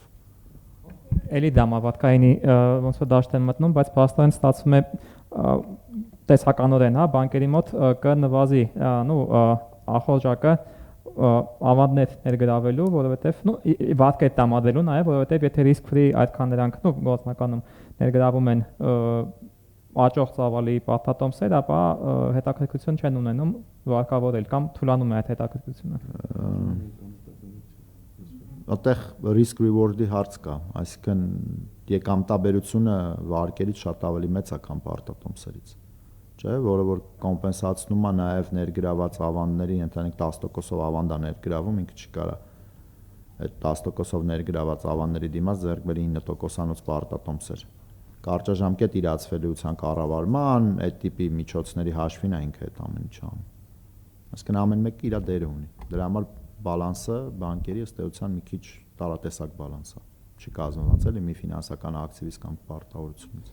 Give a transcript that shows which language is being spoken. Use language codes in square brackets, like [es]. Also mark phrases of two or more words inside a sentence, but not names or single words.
[hy] Էլի դամավարկայինի ոնց որ դաշտ են մտնում, բայց փաստորեն ստացվում է տեսականորեն, հա, բանկերի մոտ կնվազի, ախորժակը ավանդներ ներգրավելու, որովհետև վարկեր տրամադրելու նաև, որովհետև եթե [en] risk free [hy] այդքան նրանք գործնականում ներգրավում են աճող ծավալի պարտատոմսեր, ապա հետաքրքրություն չեն ունենում վարկավորել կամ թուլանում է այդ հետաքրքրությունը։ Այդտեղ [en] risk reward- [hy] ի հարց կա, այսինքն եկամտաբերությունը վարկերից շատ ավելի մեծ է, քան պարտատոմսերից։ չէ, որը որ կոմպենսացնում է նաև ներգրաված ավանդների, ընդհանուր 10%-ով ավանդ է ներգրավում, ինքը չի կարա այդ 10%-ով ներգրաված ավանդների դիմաց ձեռք բերի 9%-անոց պարտատոմսեր։ Կարճաժամկետ իրացվելիության կառավարման այդ տիպի միջոցների հաշվին է ինքը այդ ամեն ինչը անում։ Այսինքն ամեն մեկը իր դերը ունի։ Դրա համար բալանսը բանկերի ըստ էության մի քիչ տարատեսակ բալանս է։ Չի կազմված էլի մի ֆինանսական ակտիվից կամ պարտավորությունից։